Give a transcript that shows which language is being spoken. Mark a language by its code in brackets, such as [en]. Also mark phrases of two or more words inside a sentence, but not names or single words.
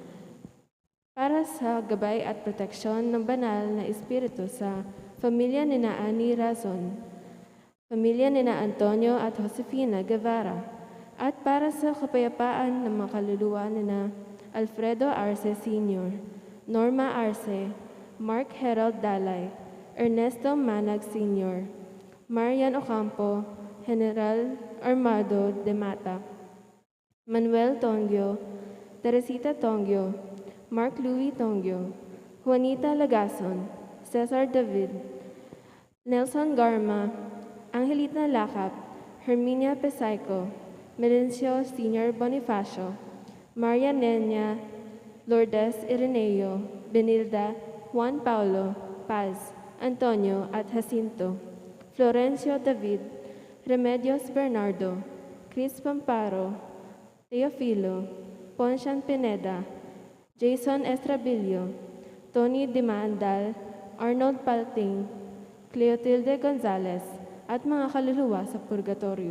[tl] para sa gabay at proteksyon ng banal na espiritu sa pamilya ni na Ani Razon, pamilya ni na Antonio at Josefina Guevara, at para sa kapayapaan ng mga kaluluwa ni na Alfredo Arce Sr., Norma Arce, Mark Herald Dalay, Ernesto Manag Sr., Marian Ocampo, General Armado de Mata, Manuel Tongyo, Teresita Tongyo, Mark Louis Tongyo, Juanita Lagason, Cesar David, Nelson Garma, Angelita Lakap, Herminia Pesaico, Melencio Sr. Bonifacio, Maria Nenia, Lourdes Ireneo, Benilda, Juan Paulo, Paz, Antonio at Jacinto, Florencio David, Remedios Bernardo, Chris Pamparo, Teofilo, Poncian Pineda, Jason Estrabillo, Tony Dimandal, Arnold Palting, Cleotilde Gonzalez, at mga kaluluwa sa purgatorio.